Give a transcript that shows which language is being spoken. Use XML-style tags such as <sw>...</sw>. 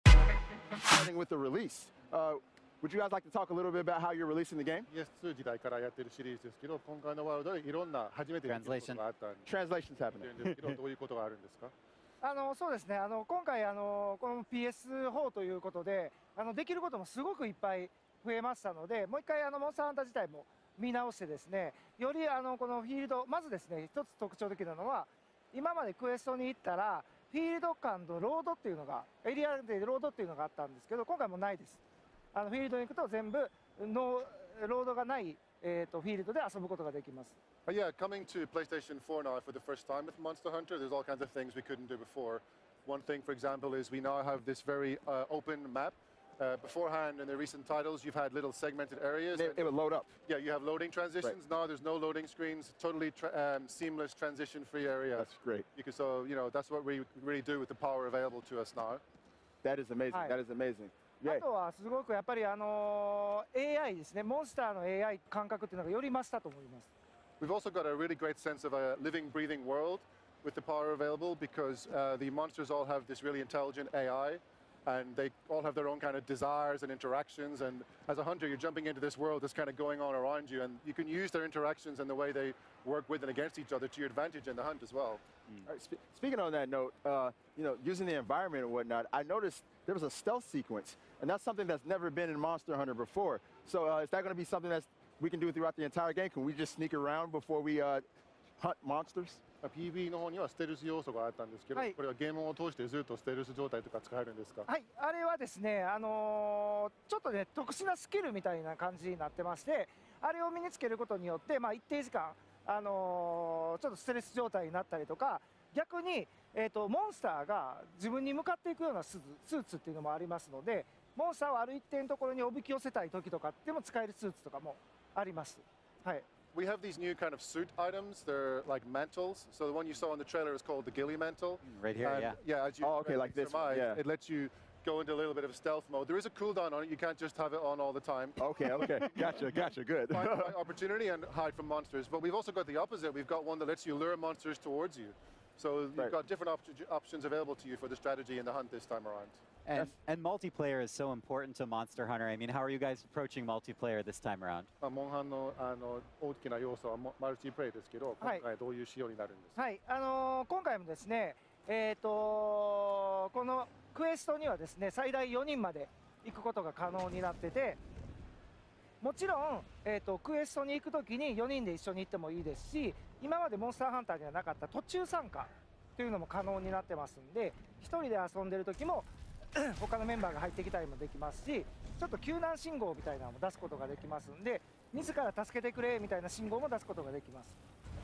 <en>starting with the release. Would you guys like to talk a little bit about how you're releasing the game?</en> <ja>PS2 時代からやってるシリーズですけど、今回のワールドでいろんな初めてできることがあったん</ja> <en>Translation's happening.</en> <ja>ですけど、どういうことがあるんですか？そうですね。今回この PS4 ということで、できることもすごくいっぱい増えましたので、もう一回モンスターハンター自体も見直してですね、よりこのフィールド、まずですね、一つ特徴的なのは、今までクエストに行ったらフィールド間のロードっていうのが、エリアでロードっていうのがあったんですけど、今回もないです。フィールドに行くと全部のロードがない、フィールドで遊ぶことができます。</ja> <en>Yeah, coming to PlayStation 4 now for the first time with Monster Hunter, there's all kinds of things we couldn't do before. One thing, for example, is we now have this very open map. Beforehand, in the recent titles, you've had little segmented areas. It would load up. Yeah, you have loading transitions. Right. Now there's no loading screens. Totally seamless, transition-free area. That's great. So, that's what we really do with the power available to us now. That is amazing. That is amazing.</en> <ja>あとはすごくやっぱりAI ですね、モンスターの AI 感覚っていうのがより増したと思います。</ja> <en>We've also got a really great sense of a living, breathing world with the power available because the monsters all have this really intelligent AI. And they all have their own kind of desires and interactions. And as a hunter, you're jumping into this world that's kind of going on around you. And you can use their interactions and the way they work with and against each other to your advantage in the hunt as well. All right, speaking on that note, using the environment and whatnot, I noticed there was a stealth sequence. And that's something that's never been in Monster Hunter before. So is that going to be something that we can do throughout the entire game? Can we just sneak around before we hunt monsters?</en> <ja>PB の方にはステルス要素があったんですけど、これはゲームを通してずっとステルス状態とか使えるんですか？はい、あれはですね、ちょっとね、特殊なスキルみたいな感じになってまして、あれを身につけることによって、一定時間、ちょっとステルス状態になったりとか、逆に、モンスターが自分に向かっていくようなスーツっていうのもありますので、モンスターをある一定のところにおびき寄せたい時とかでも使えるスーツとかもあります。はい。</ja> <en>We have these new kind of suit items. They're like mantles. So the one you saw in the trailer is called the ghillie mantle. Right here, and, yeah. As you like this one, yeah. It lets you go into a little bit of a stealth mode. There is a cooldown on it. You can't just have it on all the time. Okay, gotcha, good. Find the right opportunity and hide from monsters. But we've also got the opposite. We've got one that lets you lure monsters towards you. So you've got different options available to you for the strategy and the hunt this time around. And multiplayer is so important to Monster Hunter. I mean, how are you guys approaching multiplayer this time around?</en> <ja>モンハンの大きな要素はマルチプレイですけど、今回どういう仕様になるんですか？はい、今回もですね、このクエストにはですね、最大4人まで行くことが可能になってて、もちろん、クエストに行くときに4人で一緒に行ってもいいですし、今までモンスターハンターにはなかった途中参加というのも可能になってますんで、1人で遊んでる時も他のメンバーが入ってきたりもできますし、ちょっと救難信号みたいなのも出すことができますんで、自ら助けてくれみたいな信号も出すことができます。</ja>